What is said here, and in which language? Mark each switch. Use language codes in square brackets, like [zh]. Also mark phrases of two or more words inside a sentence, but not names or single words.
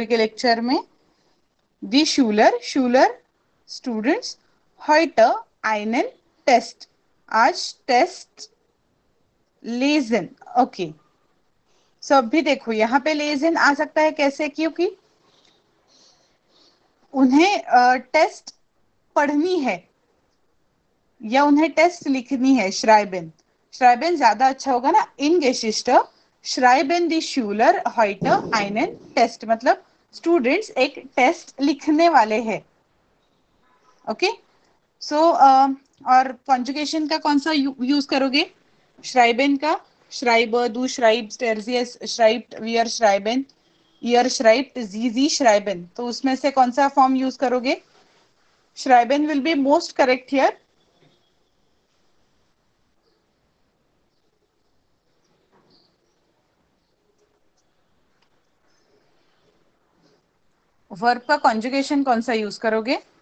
[hi] के लेक्चर में [de] die Schüler [hi] स्टूडेंट्स [de] heute einen Test [hi] आज टेस्ट लेजन. ओके. सो अभी देखो यहाँ पे लेजन आ सकता है कैसे? क्योंकि उन्हें टेस्ट पढ़नी है या उन्हें टेस्ट लिखनी है. श्राइबेन ज्यादा अच्छा होगा ना. [de] in Geschichte schreiben die Schüler heute einen Test [hi] मतलब स्टूडेंट्स एक टेस्ट लिखने वाले हैं. ओके. सो और कॉन्जुगेशन का कौन सा यूज करोगे? श्राइबेन का. श्राइबर, [de] du schreibst, er schreibt, wir schreiben, ihr schreibt, sie schreiben. [hi] तो उसमें से कौन सा फॉर्म यूज करोगे? श्राइबेन [en] will be most correct here. [hi] वर्ब का कॉन्जुगेशन कौन सा यूज करोगे?